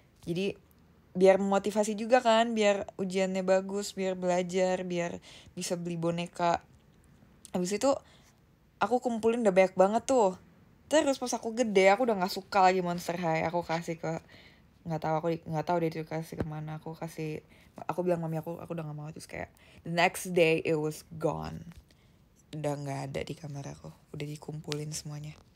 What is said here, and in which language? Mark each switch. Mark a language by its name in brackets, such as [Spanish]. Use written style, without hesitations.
[Indonesian] Jadi biar memotivasi juga kan, biar ujiannya bagus, biar belajar, biar bisa beli boneka. Habis itu aku kumpulin udah banyak banget tuh. Terus pas aku gede, aku udah nggak suka lagi Monster High. Aku kasih ke nggak tahu deh itu kasih kemana. Aku bilang mami aku udah nggak mau. Terus kayak [English] the next day it was gone. [Indonesian] Udah nggak ada di kamar aku, udah dikumpulin semuanya.